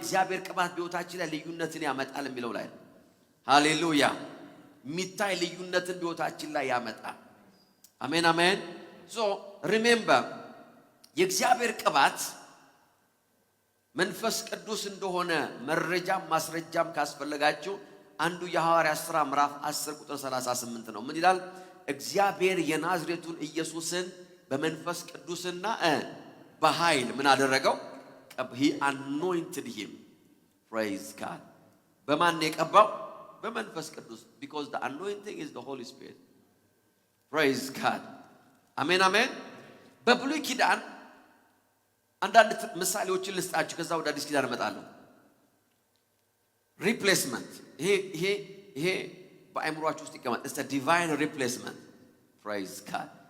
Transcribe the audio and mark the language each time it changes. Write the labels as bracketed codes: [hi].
[am] የእግዚአብሔር ቅባት በሕይወታችን ላይ ልዩነትን ያመጣል የሚለው ላይ ነው። ሃሌሉያ የሚታይ ልዩነትን በሕይወታችን ላይ ያመጣል። አሜን። [en] so remember [am] የእግዚአብሔር ቅባት መንፈስ ቅዱስ እንደሆነ መረጃም ማስረጃም ካስፈልጋችሁ አንዱ የሐዋርያት ሥራ ምዕራፍ 10 ቁጥር 38 ነው። ምን ይላል? እግዚአብሔር የናዝሬቱን ኢየሱስን በመንፈስ ቅዱስና በኃይል ምን አደረገው? [en] he anointed him። praise God [am] በማን የቀባው? በመንፈስ ቅዱስ [en] because the anointing is the Holy Spirit. Praise God. [am] አሜን አሜን። በብሉይ ኪዳን አንዳንድ ምሳሌዎችን ልስጣችሁ ከዛ ወደ አዲስ ኪዳን እመጣለሁ። ሪፕሌስመንት ይሄ በአእምሮአችሁ ውስጥ ይቀመጥ። [en] it's a divine replacement. Praise God.